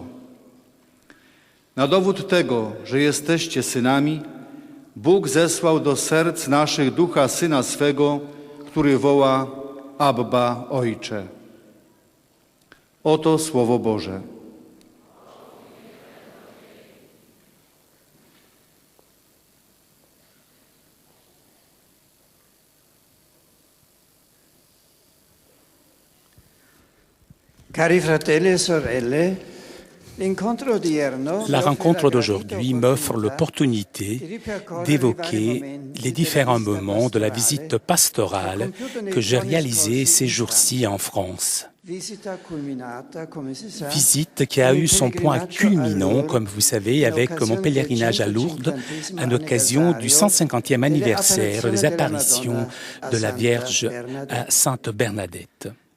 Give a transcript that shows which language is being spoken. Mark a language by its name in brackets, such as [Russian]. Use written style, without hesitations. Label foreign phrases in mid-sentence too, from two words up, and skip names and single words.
[Polish] Na dowód tego, że jesteście synami, Bóg zesłał do serc naszych ducha Syna swego, który woła: Abba, Ojcze. Oto Słowo Boże. [Italian] Cari fratelli e sorelle, [French] la rencontre d'aujourd'hui m'offre l'opportunité d'évoquer les différents moments de la visite pastorale que j'ai réalisée ces jours-ci en France. Visite qui a eu son point culminant, comme vous savez, avec mon pèlerinage à Lourdes à l'occasion du 150e anniversaire des apparitions de la Vierge à Sainte Bernadette.